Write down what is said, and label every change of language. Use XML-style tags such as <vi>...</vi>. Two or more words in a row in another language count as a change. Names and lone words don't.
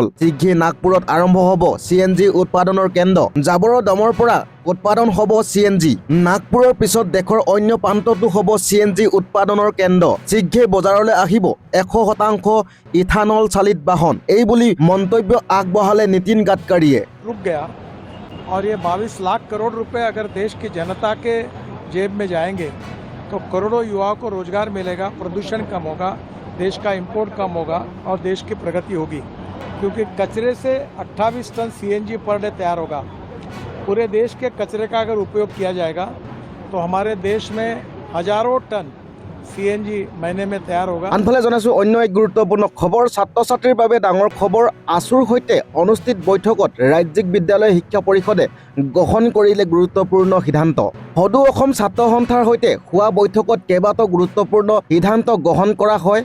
<as>শীঘ্ৰে নাগপুৰত আৰম্ভ হ'ব CNG উৎপাদনৰ কেন্দ্ৰ। জাবৰৰ দমৰ পৰা উৎপাদন হ'ব CNG। নাগপুৰৰ পিছত দেশৰ অন্য প্ৰান্ততো হ'ব CNG উৎপাদনৰ কেন্দ্ৰ। শীঘ্ৰে বজাৰলৈ আহিব 100% ইথানল চালিত বাহন। এই বুলি মন্তব্য আগবঢ়ালে নীতিন গাডকাৰীয়ে।</as> <hi>रुक गया और ये 22 लाख करोड़ रुपए अगर देश की जनता के जेब में जाएंगे तो करोड़ों युवाओं को रोजगार मिलेगा, प्रदूषण कम होगा, देश का इंपोर्ट कम होगा और देश की प्रगति होगी। क्योंकि कचरे से 28 टन CNG पर डे तैयार होगा। पूरे देश के कचरे का अगर उपयोग किया जाएगा तो हमारे देश में हजारों टन CNG महीने में तैयार होगा।</hi> <as>আনফালে জনাইছোঁ অন্য এক গুৰুত্বপূৰ্ণ খবৰ। ছাত্ৰ ছাত্ৰীৰ বাবে ডাঙৰ খবৰ। আছুৰ সৈতে অনুষ্ঠিত বৈঠকত ৰাজ্যিক বিদ্যালয় শিক্ষা পৰিষদে গ্ৰহণ কৰিলে গুৰুত্বপূৰ্ণ সিদ্ধান্ত। সদৌ অসম ছাত্ৰ সন্থাৰ সৈতে হোৱা বৈঠকত কেইবাটাও গুৰুত্বপূৰ্ণ সিদ্ধান্ত গ্ৰহণ কৰা হয়।</as>